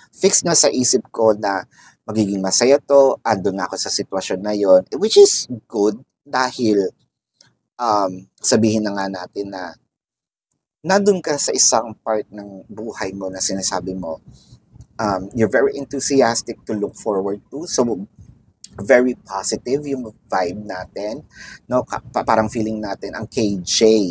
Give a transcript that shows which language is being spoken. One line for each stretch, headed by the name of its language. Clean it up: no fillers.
Filipino: Fix na sa isip ko na magiging masaya to, andun na ako sa sitwasyon na yon,
English: which is good
Filipino: dahil sabihin na nga natin na nandun ka sa isang part ng buhay mo na sinasabi mo,
English: you're very enthusiastic to look forward to.
Filipino: So,
English: very positive
Filipino: yung vibe natin. No? Parang feeling natin ang KJ.